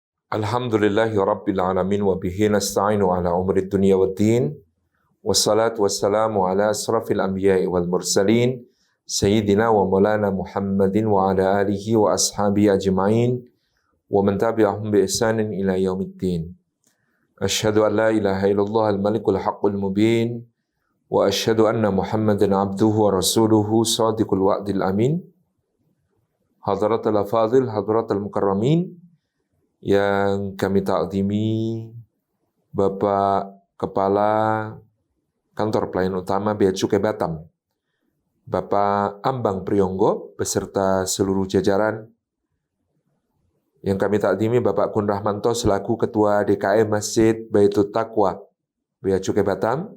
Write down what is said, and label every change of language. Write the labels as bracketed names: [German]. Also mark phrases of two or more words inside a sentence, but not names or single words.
[Arabic] الحمد لله رب العالمين وبه نستعين على أمور الدنيا والدين والصلاة والسلام على أشرف الأنبياء والمرسلين سيدنا ومولانا محمد وعلى آله وأصحابه أجمعين ومن تبعهم بإحسان إلى يوم الدين. أشهد أن لا إله إلا الله الملك الحق المبين وأشهد أن محمدا عبده ورسوله صادق الوعد الأمين. حضرة الأفاضل حضرة المكرمين [Indonesian] yang kami takzimi Bapak Kepala Kantor Pelayanan Utama Bea Cukai Batam, Bapak Ambang Priyonggo beserta seluruh jajaran. Yang kami takzimi Bapak Kun Rahmanto selaku Ketua DKM Masjid Baitul Taqwa Bea Cukai Batam.